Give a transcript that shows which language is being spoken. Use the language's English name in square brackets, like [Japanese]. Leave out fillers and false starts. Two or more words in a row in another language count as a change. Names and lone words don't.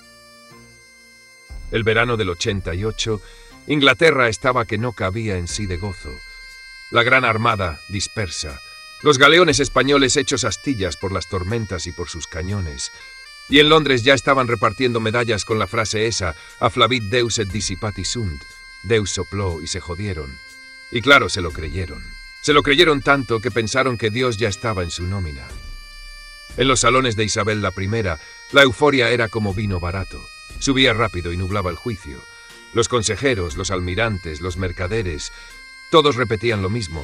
[Spanish] El verano del 88, Inglaterra estaba que no cabía en sí de gozo. La Gran Armada dispersa, los galeones españoles hechos astillas por las tormentas y por sus cañones. Y en Londres ya estaban repartiendo medallas con la frase esa, [Latin] afflavit Deus et dissipati sunt, Deus [Spanish] sopló y se jodieron. Y claro, se lo creyeron. Se lo creyeron tanto que pensaron que Dios ya estaba en su nómina. En los salones de Isabel I, la euforia era como vino barato. Subía rápido y nublaba el juicio. Los consejeros, los almirantes, los mercaderes, todos repetían lo mismo.